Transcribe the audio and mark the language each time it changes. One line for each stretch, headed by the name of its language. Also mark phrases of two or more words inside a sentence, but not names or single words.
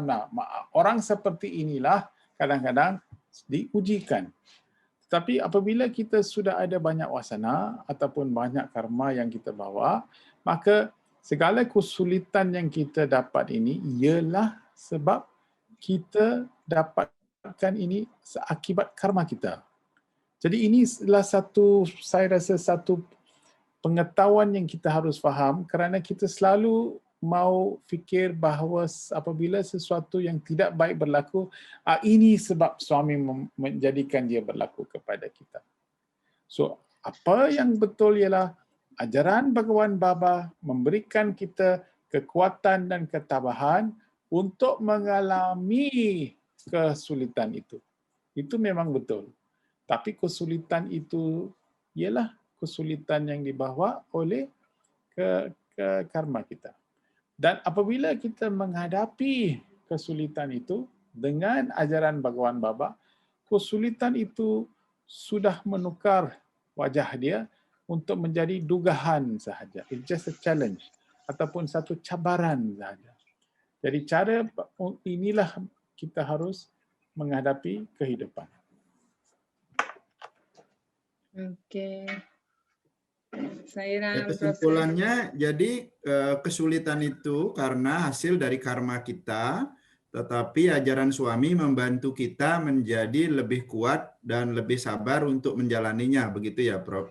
Malay: Nah, orang seperti inilah kadang-kadang diujikan. Tapi apabila kita sudah ada banyak wasana ataupun banyak karma yang kita bawa, maka segala kesulitan yang kita dapat ini ialah sebab kita dapatkan ini akibat karma kita. Jadi ini adalah saya rasa satu pengetahuan yang kita harus faham kerana kita selalu mau fikir bahawa apabila sesuatu yang tidak baik berlaku, ini sebab suami menjadikan dia berlaku kepada kita. So, apa yang betul ialah ajaran Bhagawan Baba memberikan kita kekuatan dan ketabahan untuk mengalami kesulitan itu. Itu memang betul. Tapi kesulitan itu ialah kesulitan yang dibawa oleh karma kita. Dan apabila kita menghadapi kesulitan itu dengan ajaran Bhagawan Baba, kesulitan itu sudah menukar wajah dia untuk menjadi dugahan sahaja.
English: It's just a challenge
Malay: ataupun satu cabaran sahaja. Jadi cara inilah kita harus menghadapi kehidupan. Oke.
Indonesian: Kesimpulannya, jadi kesulitan itu karena hasil dari karma kita, tetapi ajaran suami membantu kita menjadi lebih kuat dan lebih sabar untuk menjalaninya, begitu ya, Prof?